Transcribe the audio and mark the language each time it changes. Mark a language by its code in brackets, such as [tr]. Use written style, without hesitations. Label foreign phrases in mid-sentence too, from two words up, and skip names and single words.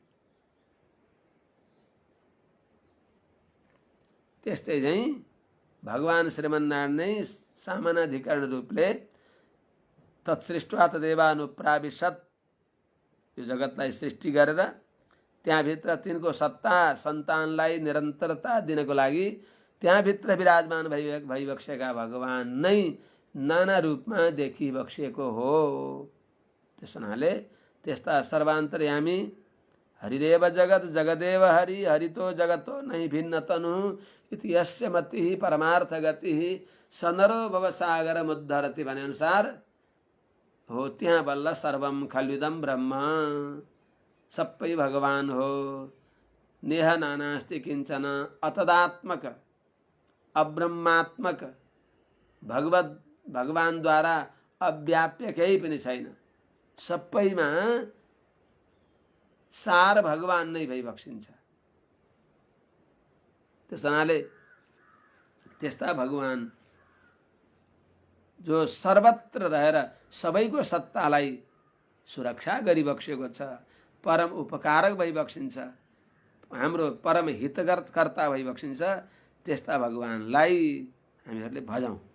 [ne] त्यस्तै चाहिँ भगवान श्रीमन्नारायण नै सामानाधिकरण रूपले [sa] तत्सृष्ट्वा तदेवानुप्राविशत्, [ne] यो जगतलाई सृष्टि गरेर त्यहाँभित्र तिनको सत्ता सन्तानलाई निरन्तरता दिनको लागि त्यहाँभित्र विराजमान भइबक्सेका भगवान नै नाना रूपमा देखिबक्सेको हो। त्यस हुनाले त्यस्ता सर्वान्तर्यामी [sa] हरिदेव जगत जगदेव हरि हरितो जगतो नहि भिन्न तनु इति यस्य मतिः परमार्थ गतिः सनरो भवसागर मुद्धरति [ne] भने अनुसार हो। त्यहाँ बल्ल [sa] सर्वम खल्विदम ब्रह्म, [ne] सबै भगवान हो। [sa] नेह नानास्ति किञ्चन अतदात्मक अब्रह्मात्मक [ne] भगवानद्वारा अव्याप्य केही पनि छैन। सबैमा सार भगवान नै भइबक्सिन्छ। त्यस हुनाले त्यस्ता भगवान जो सर्वत्र रहेर सबैको सत्तालाई सुरक्षा गरिबक्सेको छ, परम उपकारक भइबक्सिन्छ, हाम्रो परम हितकर्ता भइबक्सिन्छ, त्यस्ता भगवानलाई हामीहरूले भजौँ।